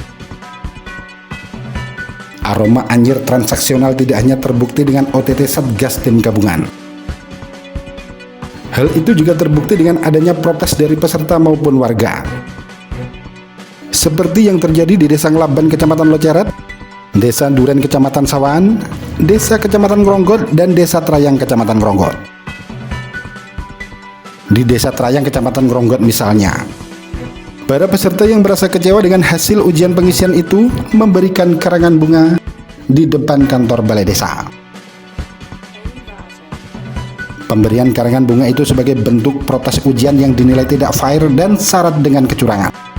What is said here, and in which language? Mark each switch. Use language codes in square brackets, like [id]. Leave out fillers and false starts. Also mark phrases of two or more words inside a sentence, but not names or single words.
[id] Aroma anjir transaksional tidak hanya terbukti dengan OTT Satgas tim gabungan. Hal itu juga terbukti dengan adanya protes dari peserta maupun warga. Seperti yang terjadi di Desa Nglaban Kecamatan Loceret, Desa Duren Kecamatan Sawan, Desa Kecamatan Gronggot, dan Desa Trayeng Kecamatan Gronggot. Di Desa Trayeng Kecamatan Gronggot misalnya, para peserta yang merasa kecewa dengan hasil ujian pengisian itu memberikan karangan bunga di depan kantor balai desa. Pemberian karangan bunga itu sebagai bentuk protes ujian yang dinilai tidak fair dan syarat dengan kecurangan.